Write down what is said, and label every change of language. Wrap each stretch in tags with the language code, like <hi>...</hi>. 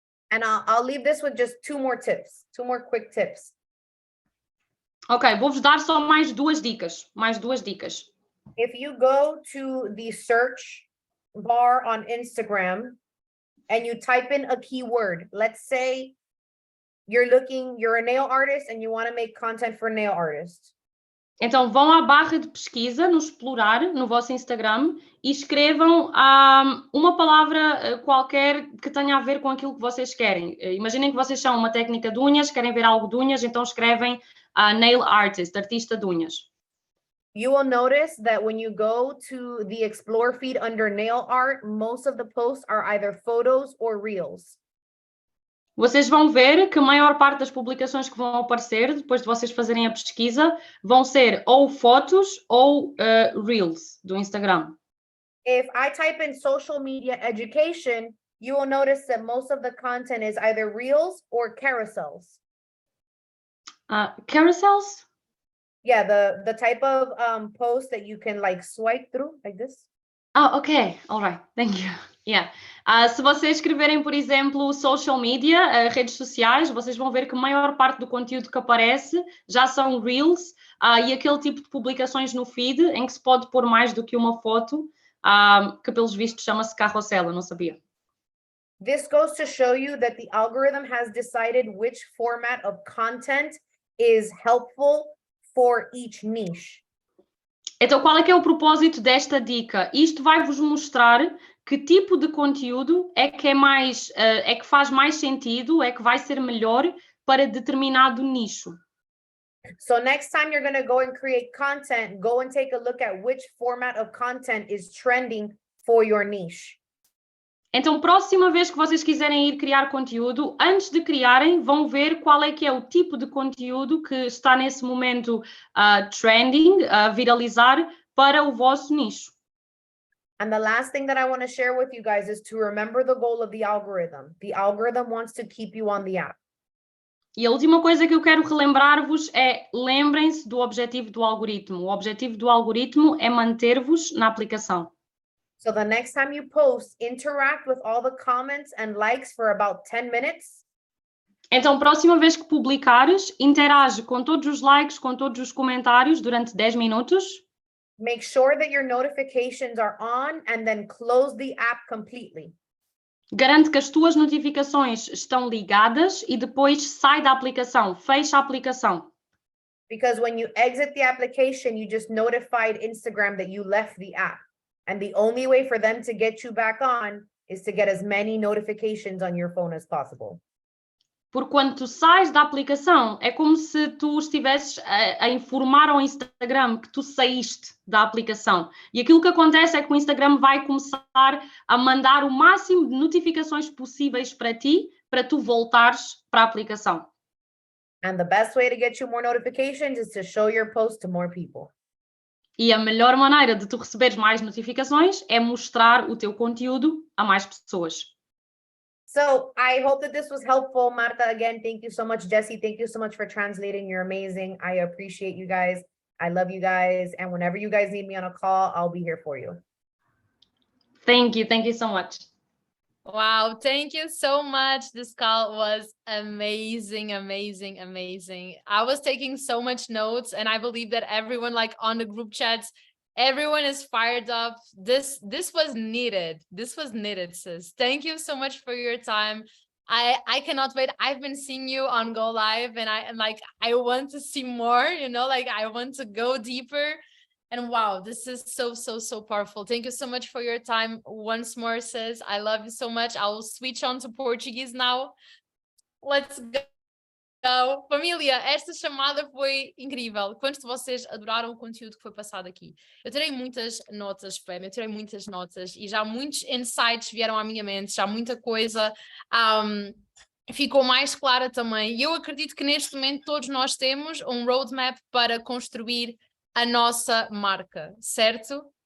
<en>And I'll leave this with just 2 more tips, 2 more quick tips.</en> <pt>Ok, vou-vos dar só mais 2 dicas,</pt> <en>If you go to the search bar on Instagram and you type in a keyword, let's say you're a nail artist and you want to make content for nail artists.</en> <pt>Então vão à barra de pesquisa, no explorar, no vosso Instagram, e escrevam uma palavra qualquer que tenha a ver com aquilo que vocês querem. Imaginem que vocês são uma técnica de unhas, querem ver algo de unhas, então escrevem nail artist, artista de unhas.</pt> <en>You will notice that when you go to the explore feed under nail art, most of the posts are either photos or reels.</en> <pt>Vocês vão ver que a maior parte das publicações que vão aparecer, depois de vocês fazerem a pesquisa, vão ser ou fotos ou reels do Instagram.</pt> <en>If I type in social media education, you will notice that most of the content is either reels or carousels. Carousels? Yeah, the type of post that you can like swipe through like this. Ok, all right, thank you. Yeah.</en> <pt>Se vocês escreverem, por exemplo, social media, redes sociais, vocês vão ver que a maior parte do conteúdo que aparece já são reels e aquele tipo de publicações no feed em que se pode pôr mais do que uma foto, que pelos vistos chama-se carrossel, eu não sabia.</pt> <en>This goes to show you that the algorithm has decided which format of content is helpful for each niche.</en> <pt>Então, qual é que é o propósito desta dica? Isto vai-vos mostrar que tipo de conteúdo é que é que faz mais sentido, é que vai ser melhor para determinado nicho.</pt> <en>So next time you're going to go and create content, go and take a look at which format of content is trending for your niche.</en> <pt>Então, próxima vez que vocês quiserem ir criar conteúdo, antes de criarem, vão ver qual é que é o tipo de conteúdo que está nesse momento trending, viralizar para o vosso nicho.</pt> <en>And the last thing that I want to share with you guys is to remember the goal of the algorithm. The algorithm wants to keep you on the app.</en> <pt>E a última coisa que eu quero relembrar-vos é, lembrem-se do objetivo do algoritmo. O objetivo do algoritmo é manter-vos na aplicação.</pt> <en>So the next time you post, interact with all the comments and likes for about 10 minutes.</en> <pt>Então, próxima vez que publicares, interage com todos os likes, com todos os comentários durante 10 minutos.</pt> <en>Make sure that your notifications are on and then close the app completely.</en> <pt>Garante que as tuas notificações estão ligadas e depois sai da aplicação, fecha a aplicação.</pt> <en>Because when you exit the application, you just notified Instagram that you left the app. And the only way for them to get you back on is to get as many notifications on your phone as possible.</en> <pt>Porque quando tu sais da aplicação, é como se tu estivesses a informar ao Instagram que tu saíste da aplicação. E aquilo que acontece é que o Instagram vai começar a mandar o máximo de notificações possíveis para ti, para tu voltares para a aplicação.</pt> <en>And the best way to get you more notifications is to show your post to more people.</en> <pt>E a melhor maneira de tu receberes mais notificações é mostrar o teu conteúdo a mais pessoas.</pt> <en>So I hope that this was helpful. Marta, again, thank you so much. Jesse, thank you so much for translating. You're amazing. I appreciate you guys. I love you guys. And whenever you guys need me on a call, I'll be here for you. Thank you so much. Wow, thank you so much. This call was amazing, amazing, amazing. I was taking so much notes, and I believe that everyone, like on the group chats, everyone is fired up. This was needed. This was needed, sis. Thank you so much for your time. I cannot wait. I've been seeing you on Go Live, and I want to see more, you know, like I want to go deeper. And wow, this is so powerful. Thank you so much for your time once more, sis. I love you so much. I'll switch on to Portuguese now. Let's go.</en> <pt>Família, esta chamada foi incrível. Quantos de vocês adoraram o conteúdo que foi passado aqui? Eu tirei muitas notas, Pam, eu tirei muitas notas e já muitos insights vieram à minha mente, já muita coisa ficou mais clara também. E eu acredito que neste momento todos nós temos um roadmap para construir a nossa marca, certo?</pt>